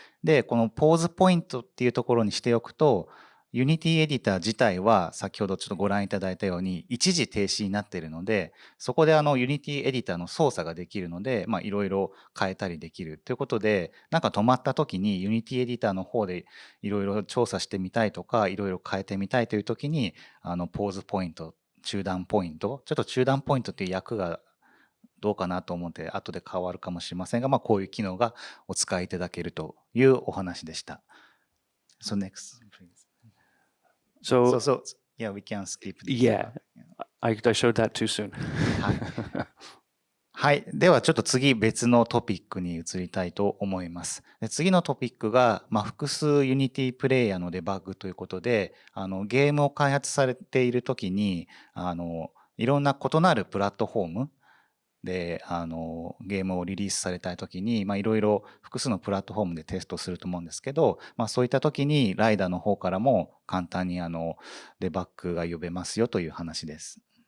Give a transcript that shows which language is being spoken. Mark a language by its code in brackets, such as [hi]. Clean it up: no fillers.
[ja] で、このポーズポイントっていうところにしておくと、Unity エディター自体は先ほどちょっとご覧いただいたように一時停止になっているので、そこでUnity エディターの操作ができるので、いろいろ変えたりできるということで、なんか止まった時に Unity エディターの方でいろいろ調査してみたいとか、いろいろ変えてみたいという時に、ポーズポイント、中断ポイント、ちょっと中断ポイントっていう訳がどうかなと思って後で変わるかもしれませんが、こういう機能がお使いいただけるというお話でした。 [en] So next, please. So yeah, we can skip this. Yeah, I showed that too soon. [ja] はい。はい。ではちょっと次別のトピックに移りたいと思います。で次のトピックが、複数 Unity プレイヤーのデバッグということで、ゲームを開発されているときに、いろんな異なるプラットフォームでゲームをリリースされたいときに、いろいろ複数のプラットフォームでテストすると思うんですけど、そういったときにライダーの方からも簡単にデバッグが呼べますよという話です。